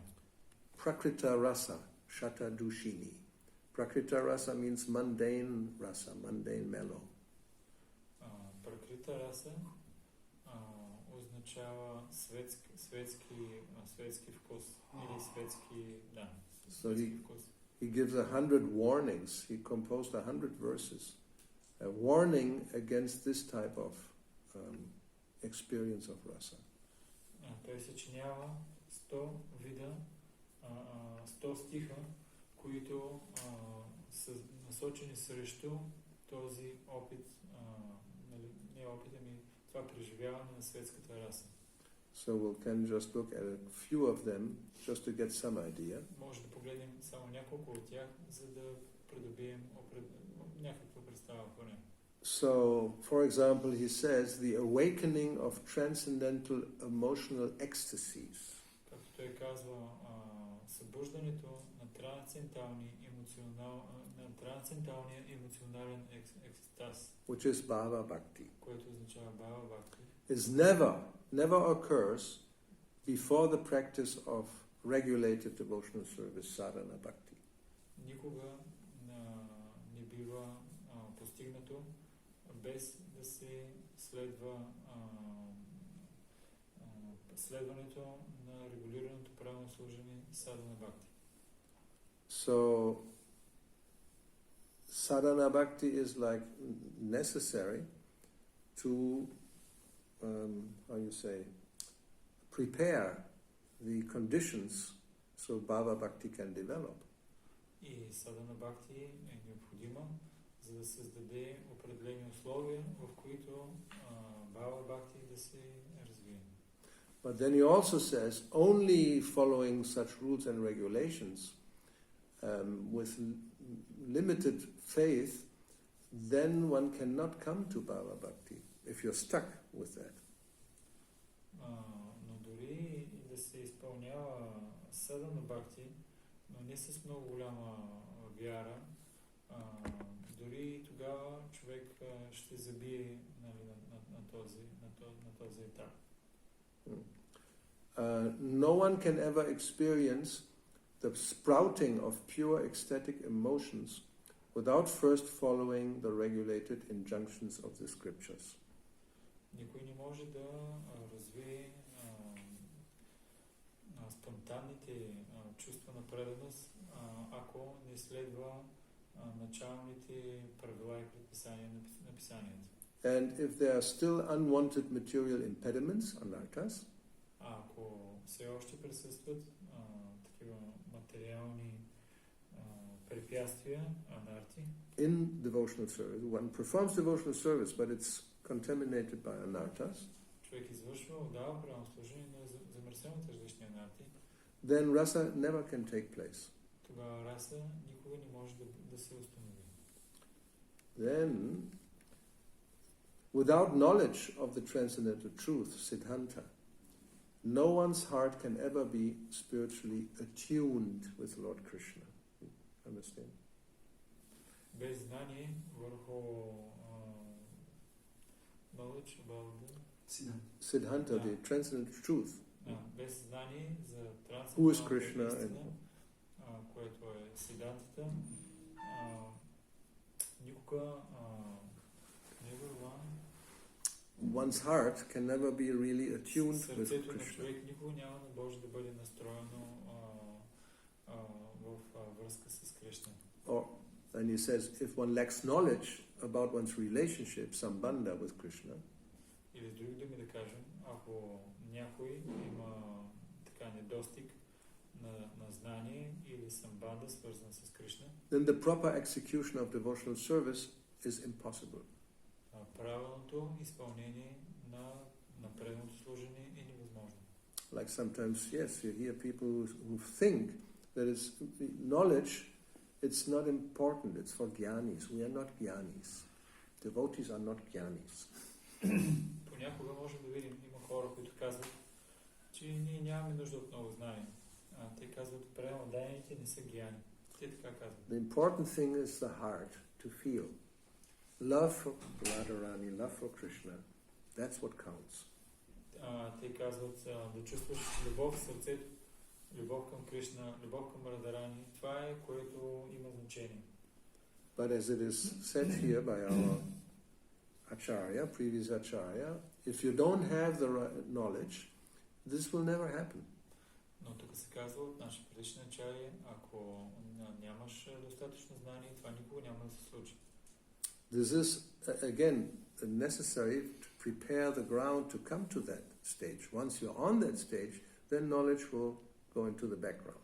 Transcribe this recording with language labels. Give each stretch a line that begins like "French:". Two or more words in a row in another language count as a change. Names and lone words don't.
English: Prakrita Rasa, Shata Dushini. Prakrita Rasa means mundane rasa, mundane mellow.
Bulgarian: Пракрита раса означава светски вкус или светски вкус.
English: He gives 100 warnings. He composed 100 verses, a warning against this type of experience of rasa.
Bulgarian: Той съчинява 100 вида, 100 стиха, които са насочени срещу този опит, не опит, ами това преживяване на светската раса.
English: So we can just look at a few of them just to get some idea.
Bulgarian: Може да погледнем само няколко от тях, за да придобием някаква представа поне.
English: So, for example, he says the awakening of transcendental emotional ecstasies.
Bulgarian: Както той казва, събуждането на трансценденталния емоционален екстаз,
English: Which is bhava bhakti,
Bulgarian: което означава бхава бхакти,
English: is never occurs before the practice of regulated devotional service, sadhana bhakti.
Bulgarian: Никога не бива постигнато без да се следва следването на регулираното правилно служение садана бхакти.
English: So, sadhana bhakti is like necessary to, prepare the conditions so bhava bhakti can develop.
Bulgarian: И садана бхакти е необходима, за да създаде определени условия, в които бхава бхакти да се развие.
English: But then he also says, only following such rules and regulations with limited faith, then one cannot come to bhava bhakti, if you're stuck with that.
Bulgarian: Но дори и да се изпълнява садана бхакти, но не с много голяма вяра, дори и тогава човек ще забие на този етап.
English: No one can ever experience the sprouting of pure ecstatic emotions without first following the regulated injunctions of the scriptures.
Bulgarian: Никой не може да развие спонтанните чувства на преданост, ако не следва началните правила и предписания на писанията.
English: And if there are still unwanted material impediments, anarthas,
Bulgarian: ако все още присъстват такива материални препятствия, анарти,
English: in devotional service, one performs devotional service, but it's contaminated by anarthas,
Bulgarian: човек извършва, отдава правилно служение, но е замърсен от различни анарти,
English: then rasa never can take place.
Bulgarian: тогава раса никога не може да се установи.
English: Then, without knowledge of the transcendental truth, siddhanta, no one's heart can ever be spiritually attuned with Lord Krishna. Understand?
Bulgarian: Без знание върху
English: knowledge about Siddhanta, the transcendental truth.
Bulgarian: Без знание за
English: Who is Krishna
Bulgarian: трансценденталната
English: and
Bulgarian: истина, което е сидантата, никога
English: one's heart can never be really attuned with
Bulgarian: сърцето на
English: Krishna.
Bulgarian: човек никога няма да може да бъде настроено в връзка с Кришна.
English: And he says, if one lacks knowledge about one's relationship, sambandha with Krishna,
Bulgarian: Или с други думи да кажем, ако някой има така недостиг на знание или самбанда, свързан с Кришна,
English: then the proper execution of devotional service is impossible.
Bulgarian: Правилното изпълнение на преданото служение е невъзможно.
English: Like sometimes, yes, you hear people who think that it's knowledge, it's not important, it's for jnanis. We are not jnanis. Devotees are not jnanis.
Bulgarian: Понякога можем да видим, има хора, които казват, че ние нямаме нужда от много знание. Те казват, преданните не са гьяни. Те така казват.
English: The important thing is the heart, to feel. Love for Radharani, love for Krishna, that's what counts.
Bulgarian: Те казват да чувстваш любов в сърцето, любов към Кришна, любов към Радарани. Това е, което има значение.
English: But as it is said here by our acharya, previous acharya, if you don't have the right knowledge, this will never happen.
Bulgarian: Но тук се казва от нашия предишен ачаря, ако нямаш достатъчно знание, това никога няма да се случи.
English: This is, again, necessary to prepare the ground to come to that stage. Once you're on that stage, then knowledge will go into the background.